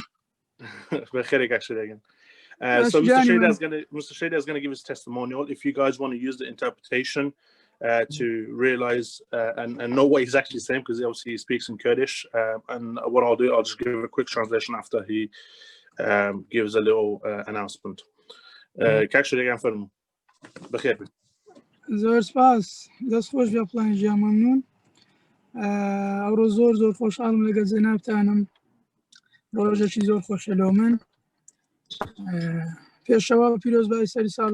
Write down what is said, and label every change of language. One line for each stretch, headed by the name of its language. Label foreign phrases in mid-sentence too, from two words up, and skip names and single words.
English: Actually, again. So Mr. Shader is gonna give his testimonial. If you guys want to use the interpretation to realize and know what he's actually saying, because obviously he speaks in Kurdish, and what I'll do, I'll just give a quick translation after he gives a little announcement.
Central Kurdish: زۆر سپاس دەست خۆش بێ پلانژیا مەمنون ئەوڕۆ زۆر خۆشحاڵم لەگەڵ جەنابتانم ڕۆژێکی زۆر خۆشە لەو من پێشەوە پیرۆزبای سەری ساڵ